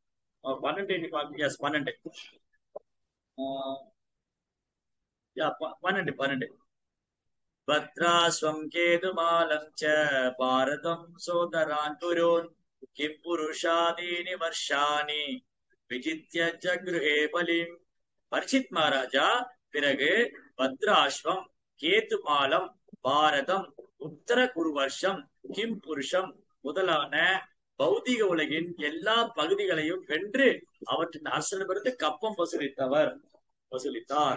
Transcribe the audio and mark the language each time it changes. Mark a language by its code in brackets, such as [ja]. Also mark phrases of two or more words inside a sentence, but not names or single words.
[sa] 12 12 भद्राश्वं केतुमालं च भारतं सोदरान् पुरोन् किं पुरुषादीनि वर्षाणि विजित्य जगृहे बलिम्. [ta] பரீட்சித் மகாராஜா பிறகு பத்ராஸ்வம், கேதுமாலம், பாரதம், உத்தர குரு வருஷம், கிம் புருஷம் முதலான பௌதிக உலகின் எல்லா பகுதிகளையும் வென்று அவற்றின் அரசனிடமிருந்து கப்பம் வசூலித்தார்.